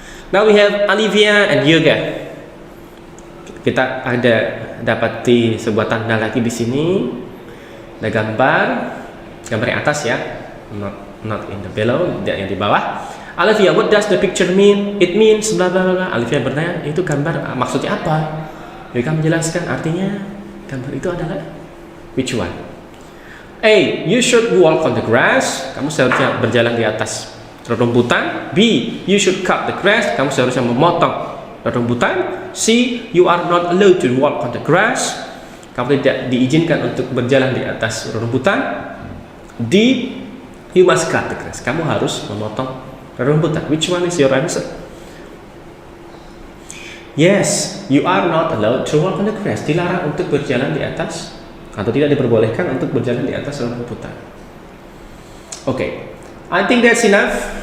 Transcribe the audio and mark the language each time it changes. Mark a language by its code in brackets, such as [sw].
[en] Now we have Olivia and Yoga. [id] Kita ada dapati sebuah tanda lagi di sini. Ada gambar yang atas ya. [en] Not in the below, [id] yang di bawah. [en] Olivia, what does the picture mean? It means bla bla bla. [id] Olivia bertanya, itu gambar maksudnya apa? Yoga menjelaskan artinya gambar itu adalah [en] which one? A, you should walk on the grass. [id] Kamu seharusnya berjalan di atas rumputan. [en] B, you should cut the grass. [id] Kamu seharusnya memotong rumputan. [en] C, you are not allowed to walk on the grass. [id] Kamu tidak diizinkan untuk berjalan di atas rumputan. [en] D, you must cut the grass. [id] Kamu harus memotong rumputan. [en] Which one is your answer? Yes, you are not allowed to walk on the grass. [id] Dilarang untuk berjalan di atas, atau tidak diperbolehkan untuk berjalan di atas rumputan. [en] Okay, I think that's enough.